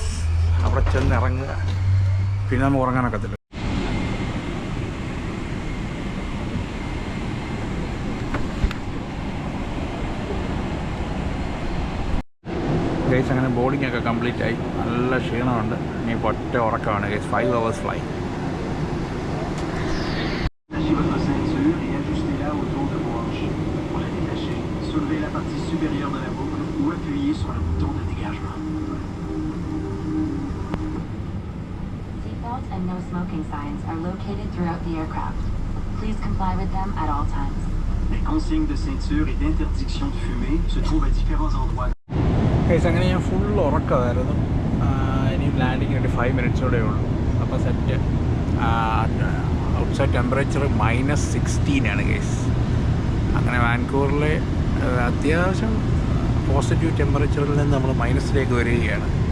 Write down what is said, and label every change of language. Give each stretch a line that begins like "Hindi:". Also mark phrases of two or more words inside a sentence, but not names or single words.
Malayalam: അവിടെ ചെന്ന് ഇറങ്ങുക, പിന്നെ നമുക്ക് ഉറങ്ങാനൊക്കത്തില്ല. ഗൈസ് അങ്ങനെ ബോർഡിംഗ് ഒക്കെ കംപ്ലീറ്റ് ആയി. നല്ല ക്ഷീണമുണ്ട്, ഇനി ഒറ്റ ഉറക്കമാണ് ഗൈസ്.
English: 5 hours ഫ്ലൈറ്റ്. And no smoking signs are located throughout the aircraft. Please comply with them at all times.
French: Les consignes de ceinture et d'interdiction de fumer se trouvent à différents endroits.
Malayalam: അങ്ങനെ ഞാൻ ഫുൾ ഉറക്കമായിരുന്നു. ഇനി ലാൻഡിങ്ങിനായിട്ട് 5 minutes കൂടെ ഉള്ളൂ. അപ്പോൾ
English: set outside temperature
Malayalam: -16 ഗൈസ്. അങ്ങനെ വാൻകൂവറിൽ അത്യാവശ്യം പോസിറ്റീവ് ടെമ്പറേച്ചറിൽ നിന്ന് നമ്മൾ മൈനസിലേക്ക് വരികയാണ്.